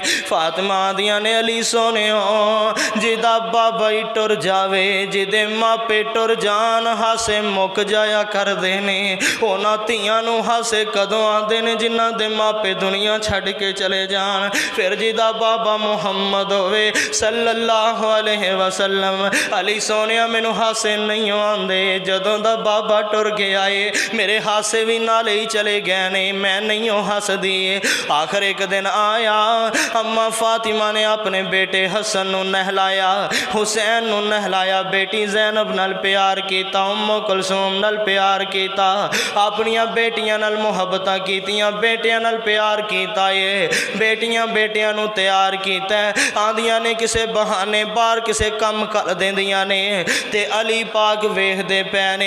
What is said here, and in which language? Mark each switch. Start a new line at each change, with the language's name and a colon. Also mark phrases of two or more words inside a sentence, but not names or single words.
Punjabi: فاطمہ دیاں نے علی سوہنے جہدا بابا ہی ٹر جاوے، جہدے ماپے ٹر جان ہاسے مک جایا کر دینے. اوہناں دھیاں نوں ہاسے کدوں آندے نے جنہاں دے ماپے دنیا چھڈ کے چلے جان. فیر جہدا بابا محمد ہووے
Arabic: صلى الله عليه وسلم.
Punjabi: علی سوہنے مینوں ہاسے نہیں آندے، جدوں دا بابا ٹر گیا ہے میرے ہاسے بھی نالے ہی چلے گئے نے، میں نہیں ہسدی. آخر اک دن آیا اماں فاطمہ نے اپنے بیٹے حسن نوں نہلایا نہلایا، حسین نوں نہلایا، بیٹی زینب نال پیار کیتا، ام کلثوم نال پیار کیتا، اپنیاں بیٹیاں نال محبتاں کیتیاں، بیٹیاں نال پیار کیتا ہے، بیٹیاں بیٹیاں نوں تیار کیتا، آندیاں نے کسے بہانے باہر کسے کم کر دیندیاں نے، تے علی پاک ویکھدے پے نے.